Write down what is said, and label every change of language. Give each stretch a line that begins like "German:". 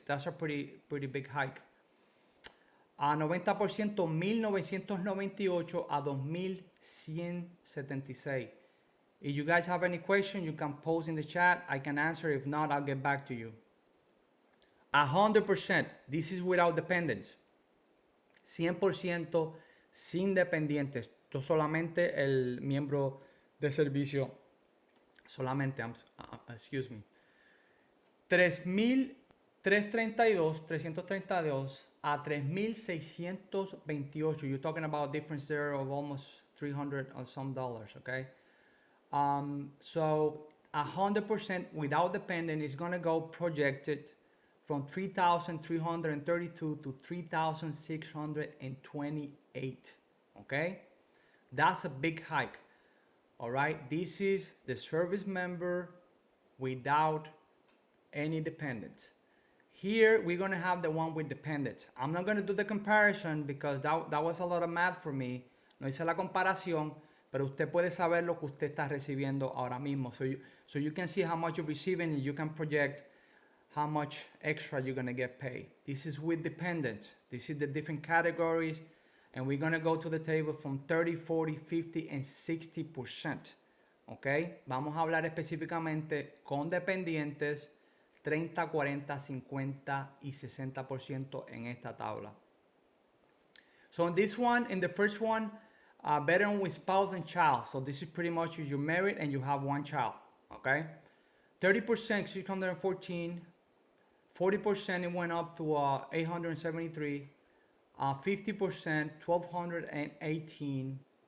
English: That's a pretty big hike. 90%, 1,998 a 2,176. If you guys have any question, you can post in the chat. I can answer. If not, I'll get back to you. 100%, this is without dependents.
Spanish: 100% sin dependientes. Esto solamente el miembro de servicio.
English: Solamente, excuse me. 332
Spanish: a 3,628.
English: You're talking about a difference there of almost 300 or some dollars, okay? So 100% without dependent is gonna go projected from 3,332 to 3,628, okay? That's a big hike, all right? This is the service member without any dependents. Here, we're gonna have the one with dependents. I'm not gonna do the comparison because that was a lot of math for me.
Spanish: No hice la comparación, pero usted puede saber lo que usted está recibiendo ahora mismo.
English: So you can see how much you're receiving and you can project how much extra you're gonna get paid. This is with dependents. This is the different categories, and we're gonna go to the table from 30, 40, 50, and 60%. Okay?
Spanish: Vamos a hablar específicamente con dependientes 30, 40, 50 y 60% en esta tabla.
English: So in this one, in the first one, veteran with spouse and child. So this is pretty much you're married and you have one child, okay? 30%, 614. 40% it went up to 873. 50%, 1,218.